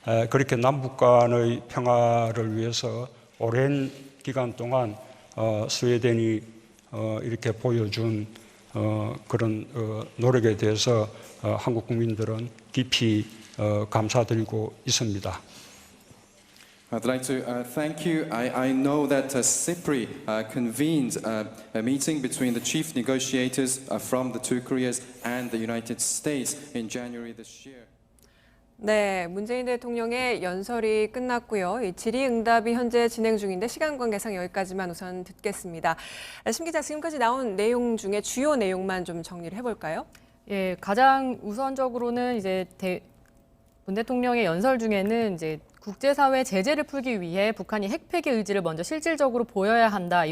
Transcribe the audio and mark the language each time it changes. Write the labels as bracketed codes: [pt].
[ko] 그렇게 남북 간의 평화를 위해서 오랜 기간 동안 스웨덴이 이렇게 보여준 그런 노력에 대해서 한국 국민들은 깊이 감사드리고 있습니다. [en] I'd like to thank you. I know that CIPRI convened a meeting between the chief negotiators from the two Koreas and the United States in January this year. [ko] 네, 문재인 대통령의 연설이 끝났고요. 이 질의응답이 현재 진행 중인데 시간 관계상 여기까지만 우선 듣겠습니다. 심 기자, 지금까지 나온 내용 중에 주요 내용만 좀 정리를 해볼까요? 예, 가장 우선적으로는 이제 문 대통령의 연설 중에는 이제 국제사회 제재를 풀기 위해 북한이 핵폐기 의지를 먼저 실질적으로 보여야 한다.